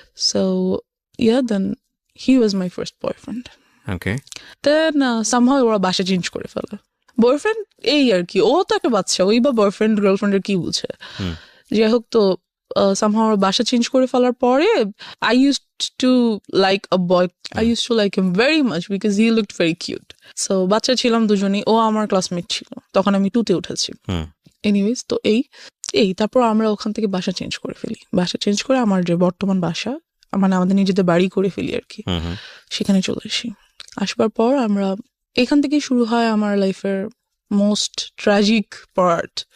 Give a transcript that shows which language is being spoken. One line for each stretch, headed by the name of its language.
English: So, yeah, then he was my first boyfriend. Okay Then somehow
Bangla: ওরা বাসা change করে ফেলে। বয়ফ্রেন্ড এই আর কি, ও তো একটা বাচ্চা, ওই বা বয়ফ্রেন্ড গার্লফ্রেন্ডের কি বুঝে? যাই হোক, তো somehow ওরা বাসা চেঞ্জ করে ফেলার পরে
English: I used to like a boy. I used to like him very much because he looked very cute.
Bangla: So বাচ্চা ছিলাম দুজনেই, ও আমার ক্লাসমেট ছিল, তখন আমি 2-তে উঠেছি। এনিওয়েজ, তো এই তারপর আমরা ওখান থেকে বাসা চেঞ্জ করে ফেলি। বাসা চেঞ্জ করে আমার যে বর্তমান বাসা, মানে আমাদের নিজেদের বাড়ি করে ফেলি আর কি, সেখানে চলে আসি। আসবার পর আমরা এখান থেকেই শুরু হয় আমার লাইফের মোস্ট ট্র্যাজিক পার্ট।